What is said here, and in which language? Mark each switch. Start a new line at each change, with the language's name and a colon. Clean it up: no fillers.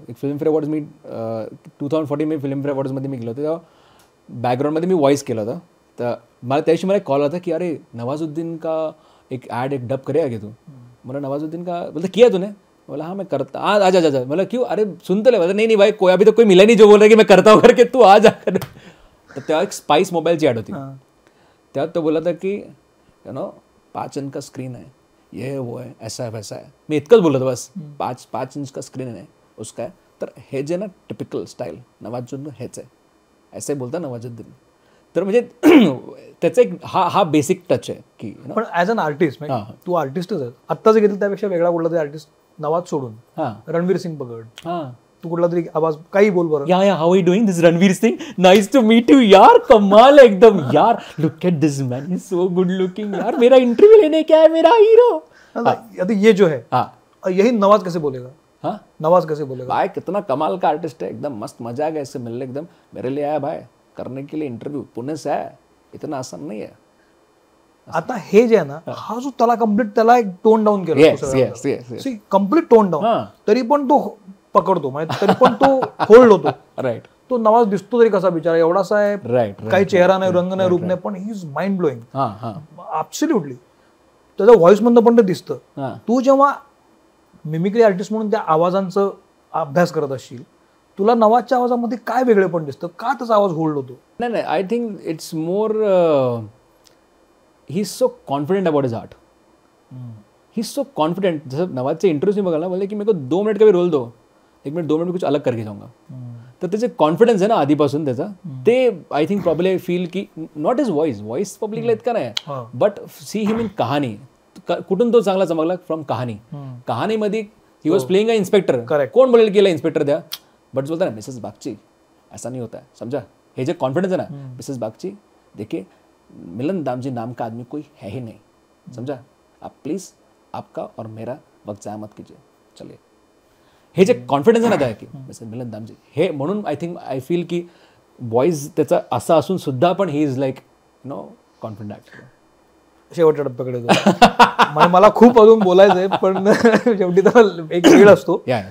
Marathi: एक Filmfare awards मी 2014 मी Filmfare अवॉर्ड्समध्ये मी गेलो होतो. तेव्हा बॅकग्राऊंडमध्ये मी व्हॉइस केलं होतं. तर मला त्याविषयी मला एक कॉल आला की
Hindi: अरे नवाजुद्दीन का एक डब करेगा क्या तू. मला नवाजुद्दीन का बोलता किया तूने. बोला हाँ मैं करता. आज मला क्यों, अरे सुन तो ले. बोला नहीं भाई कोई अभी तक कोई मिला नहीं जो बोल रहा है कि मैं करता हूँ करके, तू आ जा कर.
Marathi: तर तेव्हा एक स्पाइस मोबाईलची ॲड होती. त्यात तो बोला था की यू नो
Hindi: 5 इंच का स्क्रीन है, ये है वो है, ऐसा है वैसा आहे.
Marathi: मी इतकंच बोललो होतो बस.
Hindi: 5 इंच का स्क्रीन
Marathi: आहे उसका आहे. तर हे जे ना टिपिकल स्टाईल नवाजुद्दीन हेच आहे,
Hindi: ऐसे बोलता नवाजुद्दीन.
Marathi: तर म्हणजे त्याचा एक हा बेसिक टच आहे की पण ऍज अन आर्टिस्ट तू आर्टिस्टच आहे. आत्ता जे घेतलं त्यापेक्षा वेगळा कुठला तरी आर्टिस्ट नवाज सोडून रणवीर सिंग पकड, तू कुठला तरी आवाज काही बोल बरं.
English: या how are you doing this Ranveer Singh, nice to meet you यार, कमाल एकदम यार, look at this man, he so good looking यार,
Hindi: मेरा इंटरव्यू लेने क्या है, मेरा हीरो. अभी ये जो है यही नवाज कैसे बोलेगा? हाँ नवाज कैसे बोलेगा? भाई कितना कमाल का आर्टिस्ट है, एकदम मस्त मजा आ गया इससे मिलने. एकदम मेरे लिए आया भाई करने के लिए इंटरव्यू, पुणे से आया, इतना आसान नहीं है.
Marathi: आता हे जे आहे ना, हा जो त्याला कम्प्लीट त्याला एक टोन डाऊन केलं, कम्प्लीट टोन डाऊन, तरी पण तो पकडतो, म्हणजे तरी पण तो होल्ड होतो.
English: Right.
Marathi: तो नवाज दिसतो तरी कसा बिचारा, एवढासा आहे,
English: right,
Marathi: काही चेहरा नाही, रंग नाही, रूप नाही, पण
English: He is mind blowing.
Marathi: Absolutely त्याच्या व्हॉइस मधनं पण ते दिसतं. तू जेव्हा मिमिक्री आर्टिस्ट म्हणून त्या आवाजांचा अभ्यास करत असशील, तुला नवाजच्या आवाजामध्ये काय वेगळे पण दिसतं, का त्याचा आवाज होल्ड होतो?
English: नाही, I think it's more he is so confident about his art. He is so confident.
Marathi: जसं नवाजचे
Hindi: इंटरव्यूज में बघा ना, बोले की मेरे को 2 मिनट का भी रोल दो, 1 मिनट 2 मिनट में कुछ अलग करके जाऊंगा.
Marathi: तर त्याचे कॉन्फिडन्स आहे ना आधीपासून त्याचा, ते I think probably I feel की नॉट इज व्हॉइस पब्लिकला इतका नाही,
English: But see him in Kahaani.
Marathi: कुठून तो चांगला चमकला?
English: From कहाणीमध्ये he was playing a inspector.
Marathi: कोण बोलेल की इन्स्पेक्टर द्या,
Hindi: बट बोलता ना मिसेस बागची, ऐसा नहीं होता है, समझा?
Marathi: हे जे
Hindi: कॉन्फिडेंस है ना, मिसेस बागची देखिए मिलन दामजी नाम का आदमी कोई है ही नहीं, समझा? आप प्लीज आपका और मेरा वक्त जाया मत कीजिए, चलिए.
Marathi: हे जे कॉन्फिडन्स आहे ना की मिसेस मिलन दामजी, हे म्हणून आय फील की व्हॉइस त्याचा असा असून सुद्धा पण
English: He is like confident actor.
Marathi: शेवटच्या टप्प्याकडे म्हणजे मला खूप अजून बोलायचंय, पण शेवटी तर एक वेळ असतो.